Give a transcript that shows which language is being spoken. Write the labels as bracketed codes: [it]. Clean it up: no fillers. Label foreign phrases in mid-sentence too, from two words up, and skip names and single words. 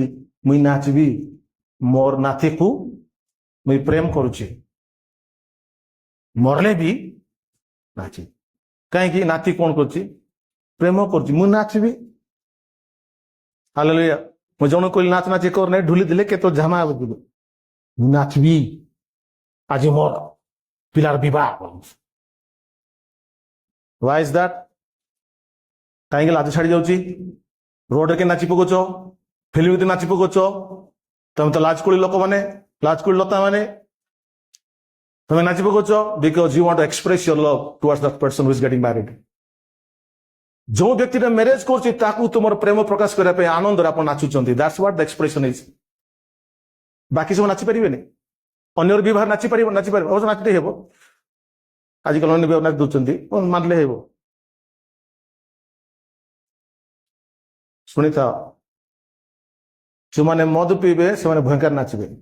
[or] ମୁଇଁ ନାଚିବି, ମୋର ନାତିକୁ ମୁଇଁ ପ୍ରେମ କରୁଛି, ମରଲେ ବି ନାଚି। କାହିଁକି? ନାତି କଣ କରୁଛି? ପ୍ରେମ କରୁଛି, ମୁଁ ନାଚିବି। ହାଲେଲୁୟା। ମୁଁ ଜଣକୁ କହିଲି ନାଚ ନାଚି କର ନାହିଁ, ଢୁଲି ଦେଲେ କେତେ ଝାମା ହବ। ମୁଁ ନାଚିବି, ଆଜି ମୋର ପିଲାର ବିବାହ। [en] Why is that? [or] କାହିଁକି ଲାଜ ଛାଡି ଯାଉଛି? ରୋଡରେ କେ ନାଚି ପକଉଛ, ଫିଲ୍ମ ଭିତରେ ନାଚି ପକଉଛ। ତମେ ତ ଲାଜକୁଳି ଲୋକମାନେ, ଲାଜକୁଳି ଲତା ମାନେ, ତମେ ନାଚି ପକଉଛ [en] because you want to express your love towards that person who is getting married. [or] ଯେଉଁ ବ୍ୟକ୍ତିଟା ମ୍ୟାରେଜ କରୁଛି ତାକୁ ତୁମର ପ୍ରେମ ପ୍ରକାଶ କରିବା ପାଇଁ ଆନନ୍ଦରେ ଆପଣ ନାଚୁଛନ୍ତି। [en] That's what the expression is. [or] ବାକି ସବୁ ନାଚି ପାରିବେନି। ଅନ୍ୟର ବିବାହ ନାଚିପାରିବ, ଅବଶ୍ୟ ନାଚିଟେ ହେବ। ଆଜିକାଲି ଅନ୍ୟ ବିବାହ ନାଚି ଦଉଛନ୍ତି, ମାନିଲେ ହେବ। ଶୁଣିଥାଅ, ଯେଉଁମାନେ ମଦ ପିଇବେ ସେମାନେ ଭୟଙ୍କର ନାଚିବେ।